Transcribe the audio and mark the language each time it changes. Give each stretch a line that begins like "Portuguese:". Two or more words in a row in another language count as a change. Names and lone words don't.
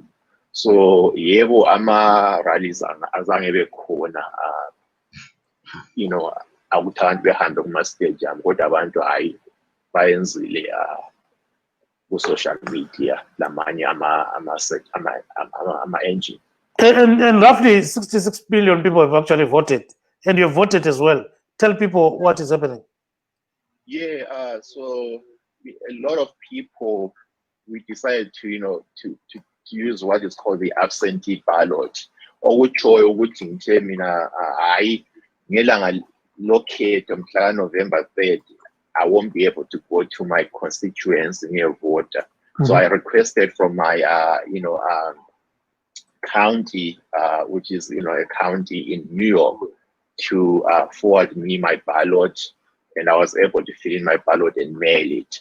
North Ndebele: So yebo ama-rallies azange bekhona, akuthi abantu behambe kuma-stadium, kodwa abantu hayi bayenzile ku-
English: social media
North Ndebele: lamanye ama-engine.
English: And roughly 66 billion people have actually voted, and you have voted as well. Tell people what is happening. Yeah, so a lot of people, we decided to use what is called the absentee ballot.
North Ndebele: Okutshoyo ukuthi ngithe mina hayi ngelanga lokhetho mhla November 3rd,
English: I won't be able to go to my constituency near voter. So I requested from my county, which is a county in New York, to forward me my ballot, and I was able to fill in my ballot and mail it.